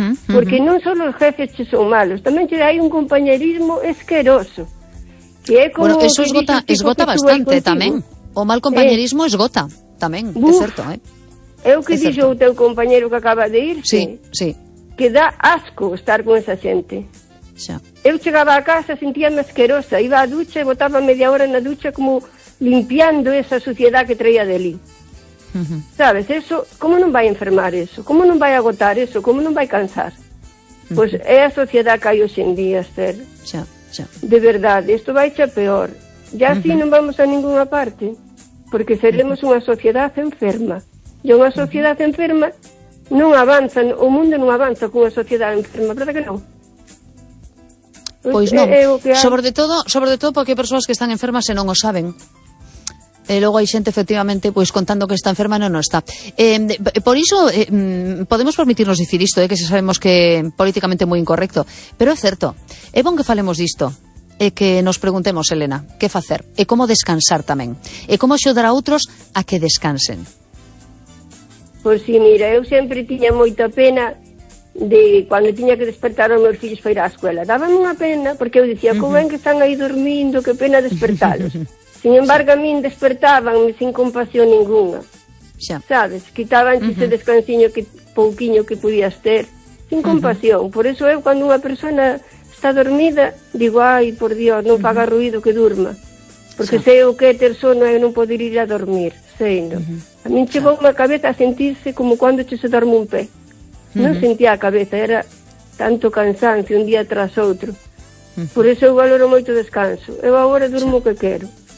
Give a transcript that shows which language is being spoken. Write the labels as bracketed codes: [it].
[gl] Porque non só os jefes che son malos, tamén che hai un compañerismo esqueroso. Que é como bueno, eso esgota bastante tamén. O mal compañerismo esgota tamén, é certo, É o que dixo o teu compañero que acaba de irse. Sí, sí. Que dá asco estar con esa xente. Xa. Eu chegaba a casa, sentíame asquerosa. Iba á ducha e botaba media hora na ducha como limpiando esa suciedade que traía de ali. Sabes, eso, como non vai enfermar eso? Como non vai agotar eso? Como non vai cansar? Pois é a suciedade que hai hoxe en día, Esther. Xa, xa. De verdade, isto vai xa peor. [es] Ya así non vamos a ninguna parte. [gl] Porque seremos unha suciedade enferma. E unha sociedade enferma non avanza, o mundo non avanza cunha sociedade enferma, verdad que non? Pois non, sobre todo porque hai persoas que están enfermas e non o saben. E logo hai xente, efectivamente, pois contando que está enferma, non está. Por iso, podemos permitirnos dicir isto, que xa sabemos que políticamente é moi incorrecto. Pero é certo, é bon que falemos disto. E que nos preguntemos, Elena, que facer? E como descansar tamén? E como axudar a outros a que descansen? Pois sí, mira, eu sempre tiña moita pena de cando tiña que despertar os meus fillos para ir á escuela. Daban unha pena porque eu dicía, como ven que están aí dormindo, que pena despertalos. Sin embargo, a min despertaban sin compasión ninguna. Sabes, quitaban ese descansiño que pouquiño que podías ter, sin compasión. Por eso eu, cando unha persona está dormida, digo, ai, por Dios, non faga ruido que durma. Porque sei o que é ter sono e non poder ir a dormir, sei, non? A min chegou a cabeza a sentirse como cando che se dorme un pé. Non sentía a cabeza, era tanto cansancio un día tras outro. Por eso eu valoro moito descanso. Eu agora durmo o que quero.